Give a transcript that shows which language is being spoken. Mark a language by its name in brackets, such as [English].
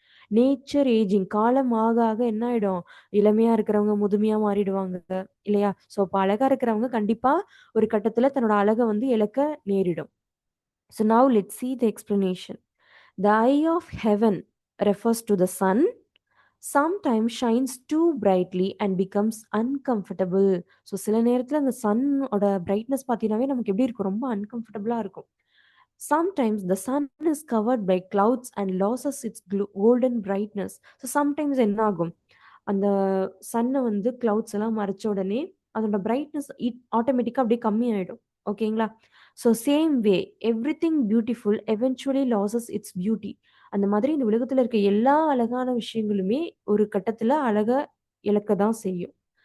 [Tamil] Nature ageing, காலம் ஆக ஆக என்ன ஆயிடும், இளமையா இருக்கிறவங்க முதுமையா மாறிடுவாங்க இல்லையா? ஸோ இப்போ அழகா இருக்கிறவங்க கண்டிப்பா ஒரு கட்டத்துல தன்னோட அழகை வந்து இழக்க நேரிடும். [English] So now let see the explanation. The eye of heaven refers to the sun, sometimes shines too brightly and becomes uncomfortable. [Tamil] So சில நேரத்தில் அந்த சன்னோட பிரைட்னஸ் பார்த்தீங்கன்னாவே நமக்கு எப்படி இருக்கும், ரொம்ப அன்கம்ஃபர்டபுளாக இருக்கும். [English] Sometimes the sun is covered by clouds and loses its golden brightness. [Tamil] So sometimes என்ன ஆகும், அந்த சன்னை வந்து கிளவுட்ஸ் எல்லாம் மறைச்ச உடனே அதோட பிரைட்னஸ் ஆட்டோமேட்டிக்காக அப்படியே கம்மி ஆயிடும். ஓகேங்களா? [English] So same way everything beautiful eventually loses its beauty. [Tamil] அந்த மாதிரி இந்த உலகத்தில் இருக்க எல்லா அழகான விஷயங்களுமே ஒரு கட்டத்தில் அழகை இழக்க தான் செய்யும்.